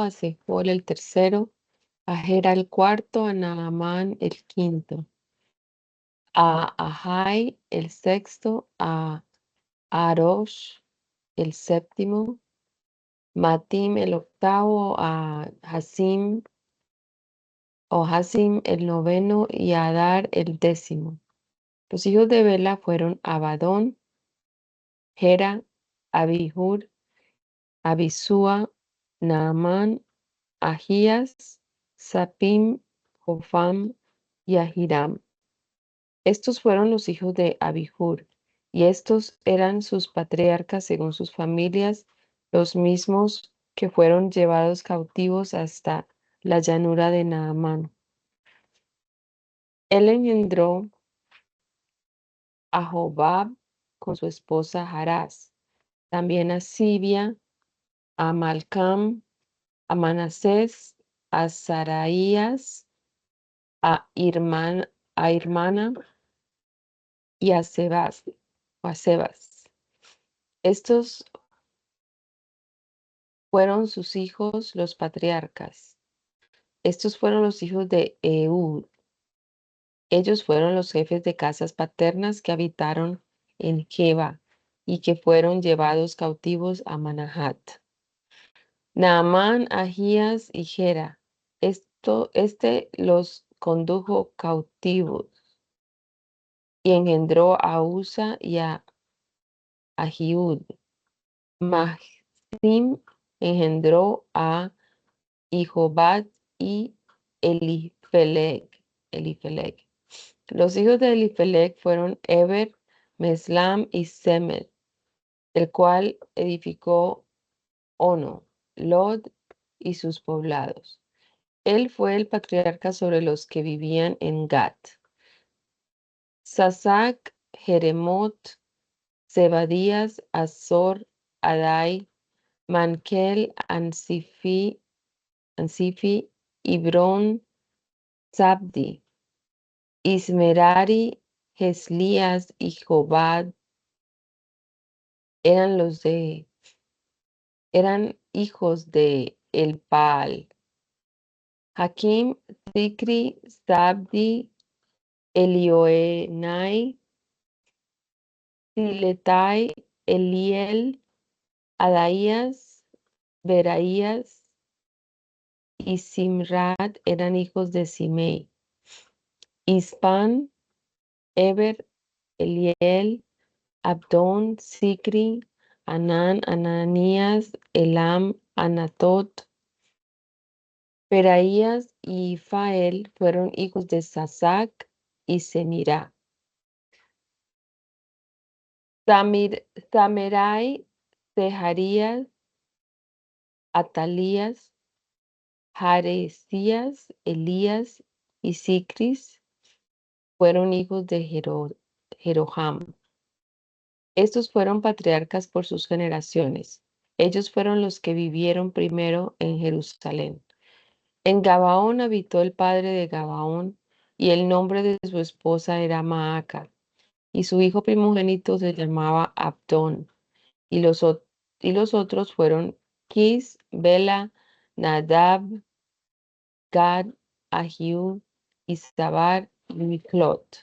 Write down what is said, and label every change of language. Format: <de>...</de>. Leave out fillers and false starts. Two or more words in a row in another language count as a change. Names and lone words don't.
<es>a Sefol el tercero, a Gera el cuarto, a Naamán el quinto, a Ahai el sexto, a Arosh el séptimo, Matim el octavo, a Hasim el noveno y a Adar el décimo. Los hijos de Bela fueron Abadón, Gera, Abihur, Abisúa, Naamán, Ahías, Sapim, Jofam y Ahiram. Estos fueron los hijos de Abihur, y estos eran sus patriarcas según sus familias, los mismos que fueron llevados cautivos hasta la llanura de Naamán. Él engendró a Jobab con su esposa Harás, también a Sibia, a Malcam, a Manasés, a Saraías, a Irmana y a Sebas. Estos fueron sus hijos, los patriarcas. Estos fueron los hijos de Ehud. Ellos fueron los jefes de casas paternas que habitaron en Geba y que fueron llevados cautivos a Manahat. Naamán, Ahías y Gera. Este los condujo cautivos y engendró a Usa y a Ahiud. Mahsim engendró a Jobab y Elifelec. Los hijos de Elifelec fueron Eber, Meslam y Semed, el cual edificó Ono, Lod y sus poblados. Él fue el patriarca sobre los que vivían en Gat. Sasac, Jeremot, Zebadías, Azor, Adai, Mankel, Ansifi, Ibrón, Zabdi, Ismerari, Geslías y Jobad eran hijos de Elpaal. Hakim, Zikri, Zabdi, Elioenai, Siletai, Eliel, Adaías, Beraías y Simrat eran hijos de Simei. Ispan, Eber, Eliel, Abdón, Zikri, Anán, Ananías, Elam, Anatot, Beraías y Fael fueron hijos de Sasac y Semirá. Tamerai, Seharías, Atalías, Jarecías, Elías y Sicris fueron hijos de Jeroham. Estos fueron patriarcas por sus generaciones. Ellos fueron los que vivieron primero en Jerusalén. En Gabaón habitó el padre de Gabaón, y el nombre de su esposa era Maaca, y su hijo primogénito se llamaba Abdón, y los otros fueron Kis, Bela, Nadab, Gad, Ahiud, Isabar y Miclot.</es>